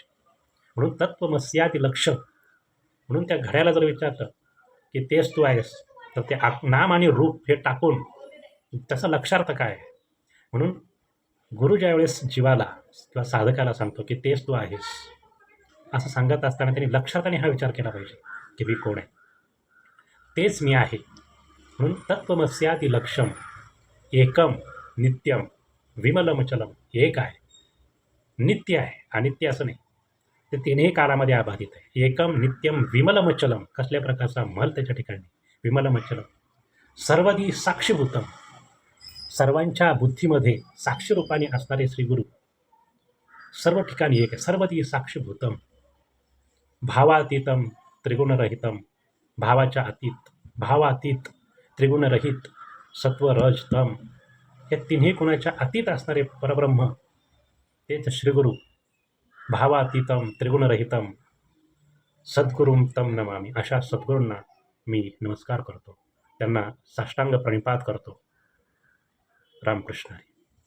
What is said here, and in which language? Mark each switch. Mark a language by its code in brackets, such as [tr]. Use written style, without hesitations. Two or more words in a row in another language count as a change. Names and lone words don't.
[mr] म्हणून [sa] तत्त्वमस्यादी लक्ष्य. [mr] म्हणून त्या घड्याला जर विचारलं की तेच तू आहेस, तर ते नाम आणि रूप हे टाकून त्याचा लक्षार्थ काय आहे. म्हणून गुरु ज्यावेळेस जीवाला किंवा साधकाला सांगतो की तेच तू आहेस असं सांगत असताना त्यांनी लक्षार्थाने हा विचार केला पाहिजे की मी कोण आहे, तेच मी आहे. [sa] म्हणून तत्त्वमस्यादी लक्ष्यम, एकम नित्यम विमलमचलम. [mr] एक आहे, नित्य आहे, अनित्य असं नाही. ते तिन्ही काळामध्ये अबाधित आहे. [sa] एकम नित्यम विमलमचलम, [mr] कसल्या प्रकारचा मल त्याच्या ठिकाणी, विमलमचलम. [sa] सर्वदी साक्षीभूतम, [mr] सर्वांच्या बुद्धीमध्ये साक्षी रूपाने असणारे श्रीगुरु सर्व ठिकाणी एक आहे. [sa] सर्वदी साक्षीभूतम, भावातीतम त्रिगुणरहितम, [mr] भावाच्या अतीत, भावातीत त्रिगुणरहित, सत्व रज तम, या तिन्ही गुणाच्या अतीत असणारे परब्रह्म तेच श्रीगुरु. [sa] भावातीतम त्रिगुणरहितम सद्गुरुम तम नमामि. [mr] अशा सद्गुरूंना मी नमस्कार करतो, त्यांना साष्टांग प्रणिपात करतो. रामकृष्ण हरी.